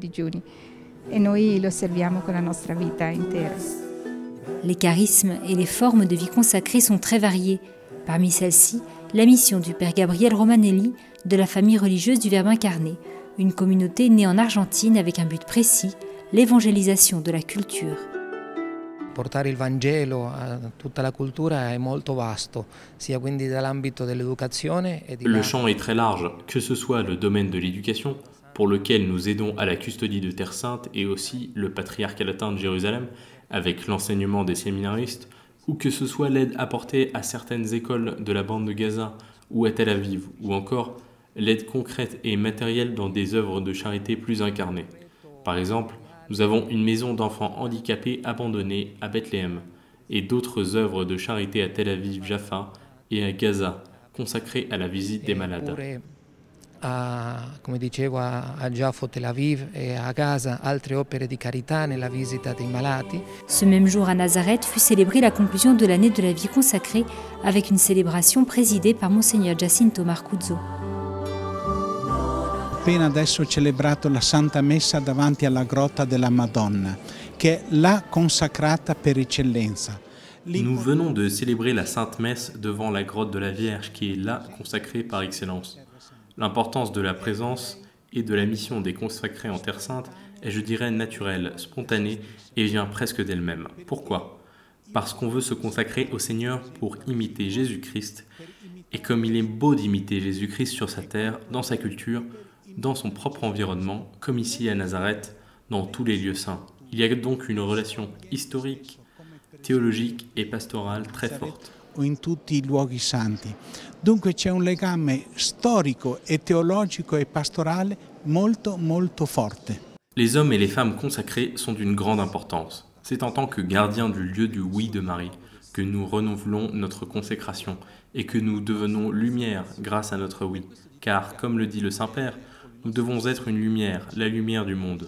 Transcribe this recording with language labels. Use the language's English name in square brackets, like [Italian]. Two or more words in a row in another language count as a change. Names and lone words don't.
[French] Les charismes et les formes de vie consacrée sont très variés. Parmi celles-ci, la mission du père Gabriel Romanelli de la famille religieuse du Verbe incarné, une communauté née en Argentine avec un but précis, l'évangélisation de la culture. [Italian] Portare il Vangelo a tutta la cultura è molto vasto, sia quindi dall'ambito dell'educazione e di [French] Le champ est très large, que ce soit le domaine de l'éducation, pour lequel nous aidons à la custodie de Terre Sainte et aussi le patriarcat latin de Jérusalem, avec l'enseignement des séminaristes, ou que ce soit l'aide apportée à certaines écoles de la bande de Gaza ou à Tel Aviv, ou encore l'aide concrète et matérielle dans des œuvres de charité plus incarnées. Par exemple, nous avons une maison d'enfants handicapés abandonnée à Bethléem et d'autres œuvres de charité à Tel Aviv, Jaffa et à Gaza, consacrées à la visite des malades. [Italian] Come dicevo, a Giaffo, Tel Aviv e a Gaza, altre opere di carità nella visita dei malati. [French] Ce même jour à Nazareth fut célébrée la conclusion de l'année de la vie consacrée avec une célébration présidée par Monseigneur Giacinto Marcuzzo. [Italian] Appena adesso ho celebrato la Santa Messa davanti alla Grotta della Madonna, che è la consacrata per eccellenza. [French] Nous venons de célébrer la Sainte Messe devant la grotte de la Vierge, qui est là consacrée par excellence. L'importance de la présence et de la mission des consacrés en Terre Sainte est, je dirais, naturelle, spontanée et vient presque d'elle-même. Pourquoi ? Parce qu'on veut se consacrer au Seigneur pour imiter Jésus-Christ. Et comme il est beau d'imiter Jésus-Christ sur sa terre, dans sa culture, dans son propre environnement, comme ici à Nazareth, dans tous les lieux saints. Il y a donc une relation historique, théologique et pastorale très forte. [Italian] In tutti i luoghi santi. Dunque c'è un legame storico e teologico e pastorale molto forte. [French] Les hommes et les femmes consacrés sont d'une grande importance. C'est en tant que gardiens du lieu du oui de Marie que nous renouvelons notre consécration et que nous devenons lumière grâce à notre oui. Car, comme le dit le Saint-Père, nous devons être une lumière, la lumière du monde.